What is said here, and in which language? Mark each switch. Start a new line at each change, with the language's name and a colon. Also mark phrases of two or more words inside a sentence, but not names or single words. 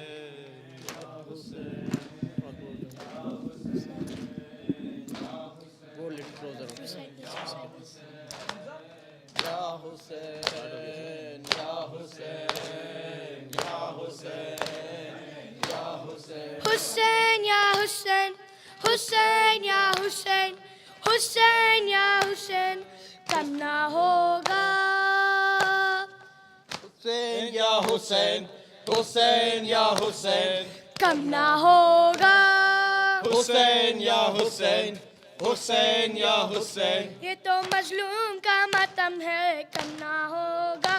English: Go a little closer.
Hindi: Hussein, Ya Hussein, Ya Hussein, Ya Hussein, Ya Hussein. Hussein, Ya Hussein. Hussein, Ya Hussein. Hussein, Ya Hussein. कम ना होगा. Hussein, Ya Hussein, Hussein, Ya Hussein. कम ना होगा. Hussein, Ya Hussein, Hussein, Ya Hussein. ये तो मजलूम का मातम है, कम ना होगा.